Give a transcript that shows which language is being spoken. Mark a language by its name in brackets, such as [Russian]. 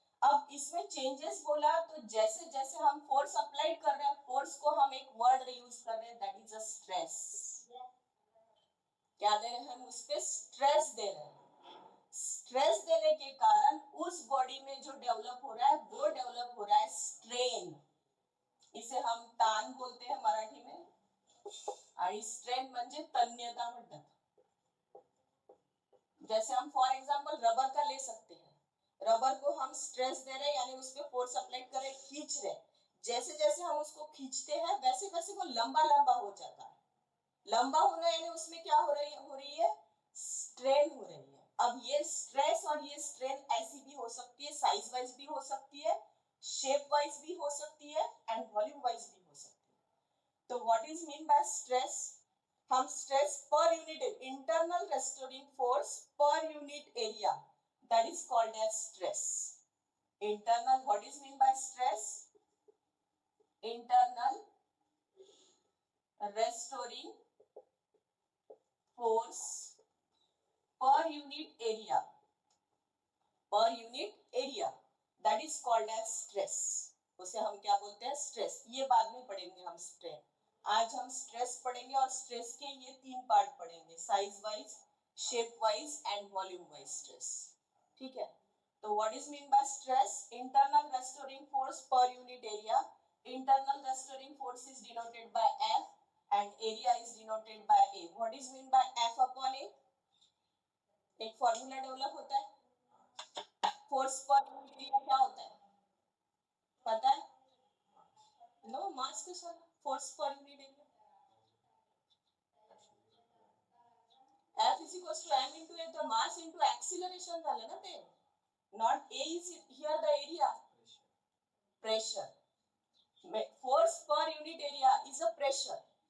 [Hindi] अब इसमें चेंजेस बोला तो जैसे जैसे हम फोर्स अप्लाई कर रहे हैं, फोर्स को हम एक वर्ड यूज कर रहे हैं, [English] That is a stress. [Hindi] क्या दे रहे हैं हम उस पे, स्ट्रेस दे रहे हैं। स्ट्रेस देने के कारण उस बॉडी में जो डेवलप हो रहा है वो डेवलप हो रहा है स्ट्रेन। इसे हम ताण बोलते हैं मराठी में, [Marathi] आणि स्ट्रेन म्हणजे तन्यता म्हणतात। [Hindi] जैसे हम फॉर एग्जांपल रबर का ले सकते हैं, रबर को हम स्ट्रेस दे रहे हैं यानी उस पर फोर्स अप्लाई कर रहे, खींच रहे, जैसे जैसे हम उसको खींचते हैं वैसे वैसे वो लंबा लंबा हो जाता है। लंबा होना यानी उसमें क्या हो रही है, स्ट्रेन हो रही है। अब ये स्ट्रेस और ये स्ट्रेन ऐसी भी हो सकती है, साइज वाइज भी हो सकती है, शेप वाइज भी हो सकती है, एंड वॉल्यूम वाइज भी हो सकती है। [English] तो what is mean by stress, हम stress per unit, internal restoring force per unit area, that is called as stress. Internal, what is mean by stress, internal restoring force per unit area, per unit area, that is called as stress। [Hindi] उसे हम क्या बोलते हैं, stress. ये बाद में पढ़ेंगे हम स्ट्रेन, आज हम स्ट्रेस पढ़ेंगे, और स्ट्रेस के ये तीन पार्ट पढ़ेंगे, size wise, shape wise and volume wise stress, ठीक है। [English] तो what is mean by stress, internal restoring force per unit area. Internal restoring force is denoted by F and area is denoted by A. What is mean by F upon A? [Hindi] एक formula develop होता है, force per unit area क्या होता है, पता है, no मास के साथ force per unit area, [English] F is equals to m into a, the mass into acceleration [Marathi] झालं ना ते, [English] not A is here the area, pressure, [Hindi] force per unit area is a pressure.